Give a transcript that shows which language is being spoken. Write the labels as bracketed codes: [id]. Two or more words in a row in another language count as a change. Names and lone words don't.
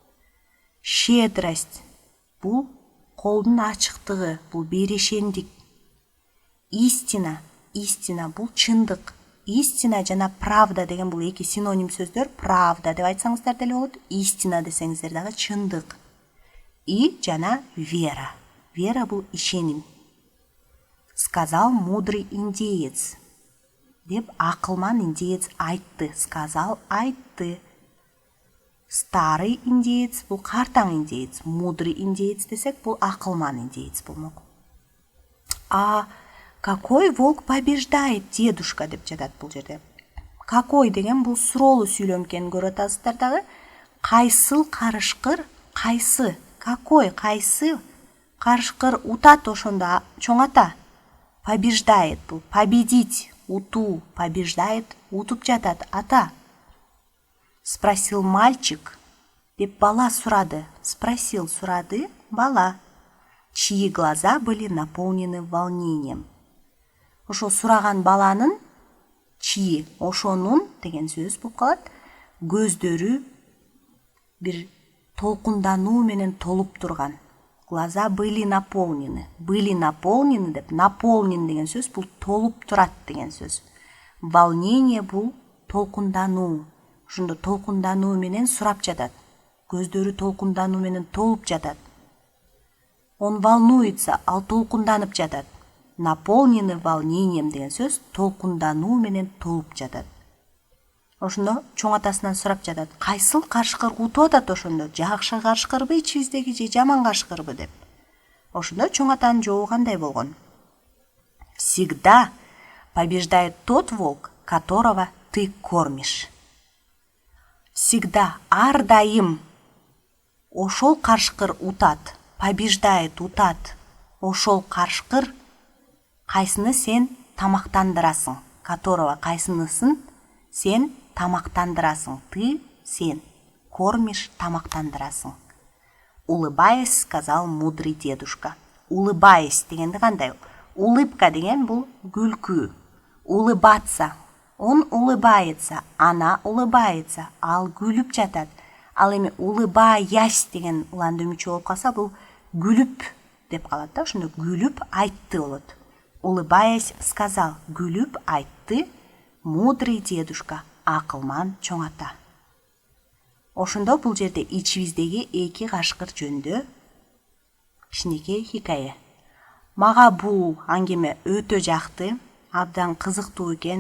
[ky] Щедрость бул колдун ачыктыгы, бул берешендик. [ru] Истина, истина [ky] бул чындык. истина жана правда деген бул эки синоним сөздөр. Правда деп айтсаңыздар деле болот, истина десеңиздер дагы чындык. И жана вера. Вера бул ишеним. [ru] Сказал мудрый индеец [ky] деп акылман индеец айтты. Сказал айтты. [ru] Старый индеец [ky] бул картаң индеец. [ru] Мудрый индеец [ky] десек бул акылман индеец болмок. [ru] А какой волк побеждает, дедушка [ky] деп жатат бул жерде. Какой деген бул суроолуу сүйлөм экенин көрүп атасыздар дагы. Кайсыл карышкыр, кайсы? Какой, кайсы карышкыр утат ошондо чоң ата? Побеждает бул победить, утуу, побеждает, утуп жатат ата. [ru] Спросил мальчик [ky] деп бала сурады. Спросил, сурады бала. [ru] Чьи глаза были наполнены волнением. [ky] Ошо сураган баланын чьи, ошонун деген сөз болуп калат. Көздөрү бир толкундануу менен толуп турган. [ru] Глаза были наполнены. Были наполнены [ky] деп наполнен деген сөз бул толуп турат деген сөз. Волнение бул толкундануу. Ошондо толкундануу менен сурап жатат. Көздөрү толкундануу менен толуп жатат. [ru] Он волнуется, [ky] ал толкунданып жатат. [ru] Наполнены волнением [ky] деген сөз толкундануу менен толуп жатат. Ошондо чоң атасынан сурап жатат. Кайсыл карышкыр утуп атат ошондо? Жакшы карышкырбы ичибиздеги же жаман карышкырбы деп. Ошондо чоң атанын жообу кандай болгон? [ru] Всегда побеждает тот волк, которого ты кормишь. Всегда, [ky] ар дайым ошол карышкыр утат. Побеждает, утат. Ошол карышкыр кайсыны сен тамактандырасың. Которого кайсынысын сен тамактандырасың. Ты, сен, кормишь, тамактандырасың. [ru] Улыбаясь, сказал мудрый дедушка. [ky] Улыбаясь дегенди кандай? Улыбка деген бул күлкү. [ru] Улыбаться. Он улыбается, она улыбается, [ky] ал күлүп жатат. Ал эми улыбаясь деген уландырмачы болуп калса бул күлүп деп калат да. Ошондо күлүп айтты болот. [ru] Улыбаясь, сказал, [ky] күлүп айтты [ru] мудрый дедушка, [ky] акылман чоң ата. Ошондо бул жерде ичибиздеги эки кашкыр жөнүндө кичинекей хикая. Мага бул аңгеме өтө жакты, абдан кызыктуу экен.